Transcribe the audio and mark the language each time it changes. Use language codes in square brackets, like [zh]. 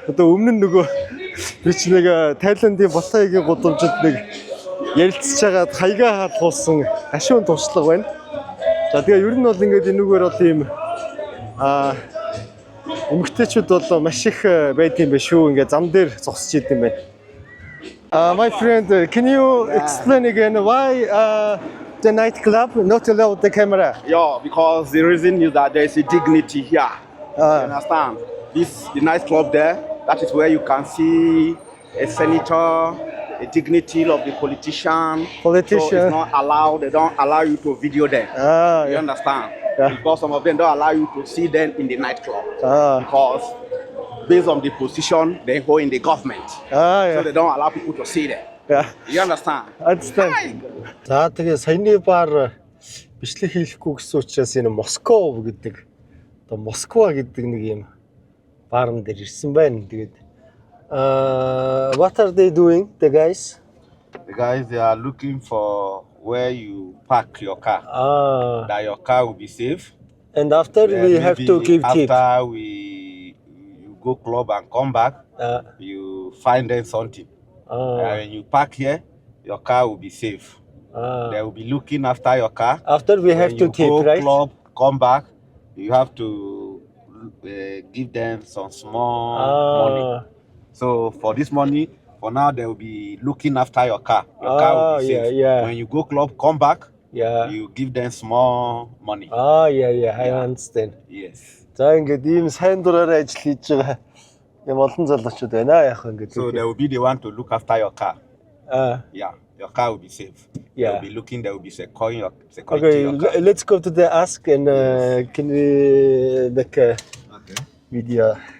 [mn] Одоо өмнө нь нөгөө би ч нэг Тайландын Батайгийн гудамжинд нэг ярилцж байгаад хаягаа хаалгуулсан гашуун туршлага байна. За тэгээ ер нь бол ингээд энүүгээр бол ийм эмгтээчүүд бол маш их байд юм байна шүү. Ингээд зам дээр зогсож идэм байна. [en] My friend, can you explain again why the nightclub not allow the camera? Yeah, because the reason is that there is a dignity here. You understand? The nightclub there, that is where you can see a senator, a dignity of the politician. So it's not allowed. They don't allow you to video them. You understand? Yeah. Because some of them don't allow you to see them in the nightclub. Because based on the position they hold in the government. So they don't allow people to see them. Yeah. You understand? Understand. [mn] За тэгээ саяны бар бичлэг хийхгүй гэсэн учраас энэ Москов гэдэг одоо Москва гэдэг нэг юм баарн дээр ирсэн байна. [en] Тэгээд what are they doing, the guys? The guys, they are looking for where you park your car. That your car will be safe. And after we have to give tip. After you go club and come back, you find them something. When you park here, your car will be safe. They will be looking after your car. After we have to tip, right? Club, come back, you have to give them some small money. So for this money, for now, they will be looking after your car. Your car will be safe. Yeah. When you go club, come back, you give them small money. I understand. Yes. [mn] За ингээд ийм сайн дураараа ажил хийж байгаа юм олон залуучууд байна яах вэ ингээд. [en] So they will be the one to look after your car. Yeah, your car will be safe. They will be looking, they will be securing your car. Let's go to the ask and can we make a video.